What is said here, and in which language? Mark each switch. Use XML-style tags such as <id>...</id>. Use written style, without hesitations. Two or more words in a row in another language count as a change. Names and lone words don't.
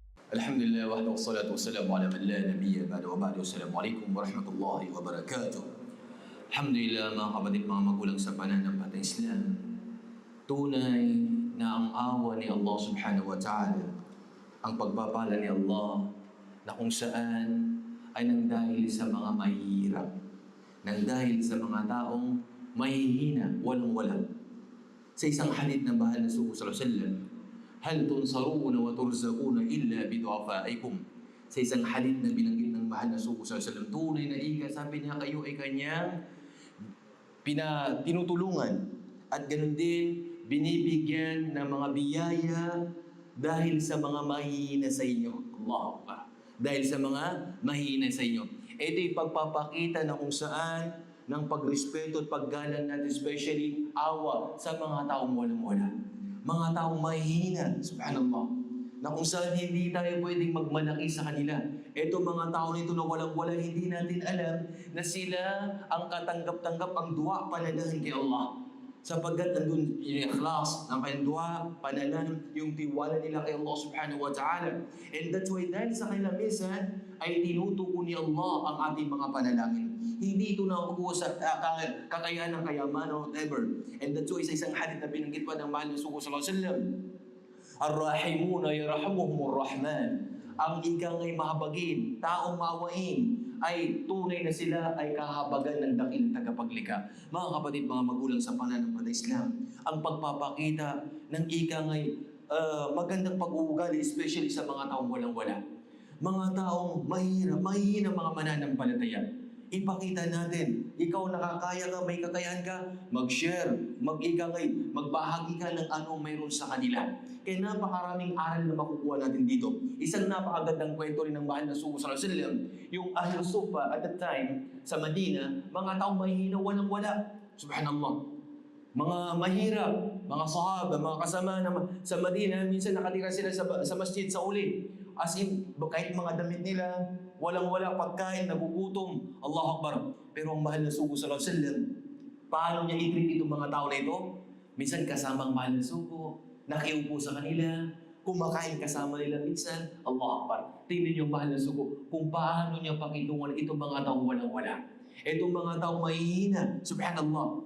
<ar>الحمد لله وحده والصلاة والسلام على من لا نبي بعد وبعد. السلام عليكم ورحمة الله وبركاته.</ar> <tl>Alhamdulillah mga kapatid, mga magulang sa pananampalatayang Islam, tunay na ang awa ni Allah</tl> <ar>سبحانه وتعالى,</ar> <tl>ang pagpapala ni Allah na kung saan ay nang dahil sa mga mahihirap, nang dahil sa mga taong mahihina, walang-wala. Sa isang hadith ng bahal na Rasulullah</tl> <ar>صلى الله عليه وسلم, هل تنصرون وترزقون إلا بضعفائكم.</ar> <tl>Sa isang hadith na binanggit ng mahal na Rasulullah</tl> <ar>صلى الله عليه وسلم,</ar> <tl>tunay na ika, sabi niya, kayo ay kanyang tinutulungan at ganun din binibigyan ng mga biyaya dahil sa mga mahihina sa inyo.</tl> <ar>الله أكبر.</ar> <tl>Dahil sa mga mahihina sa inyo. Ito'y pagpapakita na kung saan ng pagrespeto at paggalang natin, especially awa sa mga taong walang-wala. Mga taong mahihina, subhanallah, na kung saan hindi tayo pwedeng magmalaki sa kanila. Ito mga tao nito na walang-wala, hindi natin alam na sila ang katanggap-tanggap, ang dua, panalangin kay Allah. Sapagkat nandun yung ikhlas ng kanyang dua, panalangin, yung tiwala nila kay Allah</tl> <ar>سبحانه وتعالى.</ar> <en>And that's why</en> <tl>dahil sa kanila minsan ay tinutuko ni Allah ang ating mga panalangin. Hindi ito nakukuha sa kakayahan ng kayaman</tl> <en>or whatever. And that's why</en> <tl>sa isang hadith na binanggit pa ng mahal na Rasulullah</tl> <ar>صلى الله عليه وسلم, الراحمون يرحمهم الرحمن.</ar> <tl>Ang ikang ay mahabagin, taong maawain, ay tunay na sila ay kahabagan ng dakilang tagapaglikha. Mga kapatid, mga magulang sa pananampalatayang Islam, ang pagpapakita ng ikang ay magandang pag-uugali, especially sa mga taong walang-wala. Mga taong mahihina mga mananampalataya. Ipakita natin, ikaw nakakaya ka, may kakayahan ka, mag-share, magbahagi ka ng anong mayroon sa kanila. Kaya napakaraming aral na makukuha natin dito. Isang napakagandang kwento rin ng mahal na Rasulullah</tl> <ar>صلى الله عليه وسلم,</ar> <tl>yung Ahlus Suffa</tl> <en>at that time</en> <tl>sa Madina, mga taong mahihina, walang-wala. Subhanallah. Mga mahirap, mga sahaba, mga kasama naman sa Madina, minsan nakatira sila sa masjid sa uli.</tl> <en>As in,</en> <tl>kahit mga damit nila, walang-wala, pagkain, nagugutom.</tl> <ar>الله أكبر.</ar> <tl>Pero ang mahal na sugo</tl> <ar>صلى الله عليه وسلم,</ar> <tl>paano niya i-treat itong mga tao na ito? Minsan kasama ang mahal na sugo, nakiupo sa kanila, kumakain kasama nila minsan.</tl> <ar>الله أكبر.</ar> <tl>Tingnan niyo ang mahal na sugo kung paano niya pakitungan itong mga taong walang-wala. Itong mga taong mahihina. Subhanallah.</tl>